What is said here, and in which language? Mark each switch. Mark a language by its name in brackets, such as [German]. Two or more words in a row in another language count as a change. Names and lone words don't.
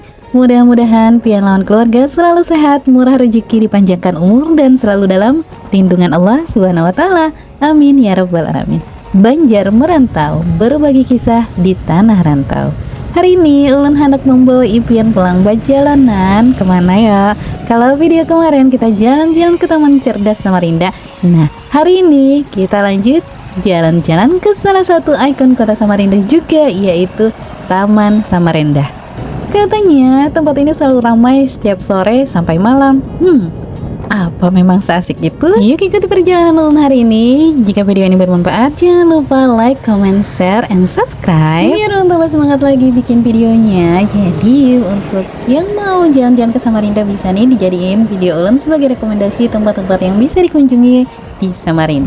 [Banjar] Mudah-mudahan pian lawan keluarga selalu sehat, murah rezeki, dipanjangkan umur, dan selalu dalam lindungan Allah [Arabic] Subhanahu wa Ta'ala. Amin ya Rabbal 'Alamin. [Indonesian] Banjar Merantau, berbagi kisah di tanah rantau. [Banjar] Hari ini ulun hendak membawa impian pulang berjalanan kemana ya? [Indonesian] Kalau video kemarin kita jalan-jalan ke Taman Cerdas Samarinda, nah hari ini kita lanjut jalan-jalan ke salah satu ikon kota Samarinda juga, yaitu Taman Samarinda. Katanya tempat ini selalu ramai setiap sore sampai malam. Apa memang seasik itu? Yuk ikuti perjalanan ulun hari ini. Jika video ini bermanfaat, jangan lupa [English] like, comment, share, and subscribe [Indonesian] biar ulun tambah semangat lagi bikin videonya. Jadi untuk yang mau jalan-jalan ke Samarinda bisa nih dijadiin video ulun sebagai rekomendasi tempat-tempat yang bisa dikunjungi di Samarinda.